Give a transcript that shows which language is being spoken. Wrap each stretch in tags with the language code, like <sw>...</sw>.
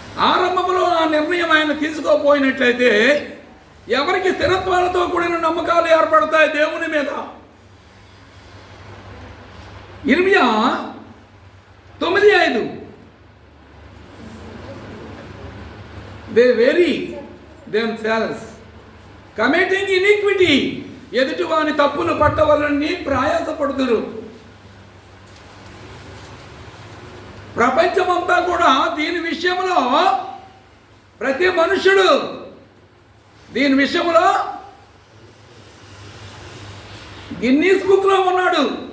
<te>ఆరంభంలో ఆ నిర్ణయం ఆయన తీసుకోపోయినట్లయితే ఎవరికి స్థిరత్వాలతో కూడిన నమ్మకాలు ఏర్పడతాయి దేవుని మీద.</te> <en>ఇర్మియా 9:5 They vary themselves, committing iniquity.</en> <te>ఎదుటి వాని తప్పులు పట్టవలని ప్రయాసపడుతురు. ప్రపంచమంతా కూడా దీని విషయంలో, ప్రతి మనుషుడు దీని విషయంలో గిన్నీస్ బుక్లో ఉన్నాడు.</te>